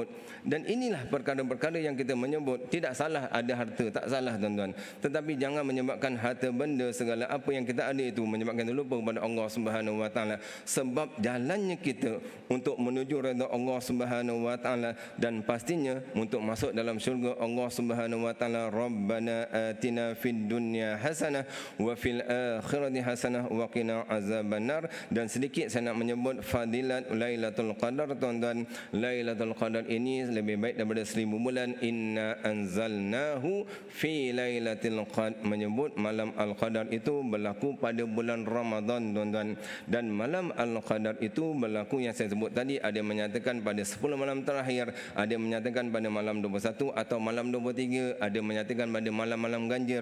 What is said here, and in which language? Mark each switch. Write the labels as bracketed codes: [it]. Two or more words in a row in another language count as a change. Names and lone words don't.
[ms] Dan inilah perkara-perkara yang kita menyebut. Tidak salah ada harta, tak salah tuan-tuan, tetapi jangan menyebabkan harta benda segala apa yang kita ada itu menyebabkan kita lupa kepada Allah [ar] سبحانه وتعالى. [ms] Sebab jalannya kita untuk menuju redha Allah [ar] سبحانه وتعالى, [ms] dan pastinya untuk masuk dalam syurga Allah [ar] سبحانه وتعالى. ربنا آتنا في الدنيا حسنة وفي الآخرة حسنة وقنا عذاب النار. [ms] Dan sedikit saya nak menyebut fadilat Lailatul Qadar tuan-tuan. Lailatul Qadar ini lebih baik daripada 1000 bulan. [ar] إنا أنزلناه في ليلة القدر, [ms] menyebut malam Al-Qadar itu berlaku pada bulan Ramadan tuan-tuan. Dan malam Al-Qadar itu berlaku yang saya sebut tadi, ada yang menyatakan pada 10 malam terakhir, ada yang menyatakan pada malam 21 atau malam 23, ada yang menyatakan pada malam-malam ganjil.